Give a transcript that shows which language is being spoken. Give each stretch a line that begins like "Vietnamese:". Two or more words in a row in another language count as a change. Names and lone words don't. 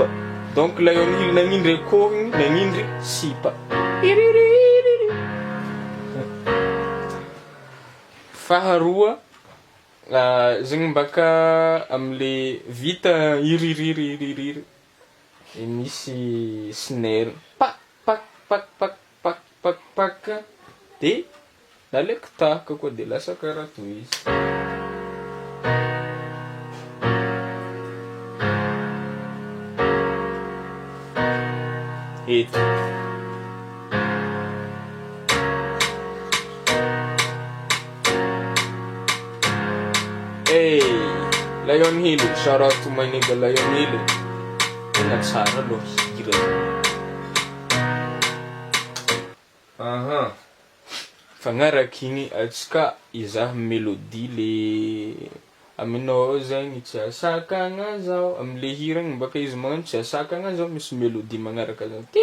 Malagasy: Donc Lion Hill nagnindry akoho nagnindry sipa. Faharoa zegny baka am'le vita iririririririry misy snare pak pak pak pak pak pak pak de naleko tahaka koa de lasa karaha toy izy. Eto.
English: Hey, Lion Hill, shout out to my nigga Lion Hill.
Malagasy: Tena tsara lo hira. Aha. Fagnaraka igny atsika izaha melodie le aminao zegny tsy asakagna zao am'le hira igny baka izy magnano tsy asakagna zao misy melodie magnaraka zao.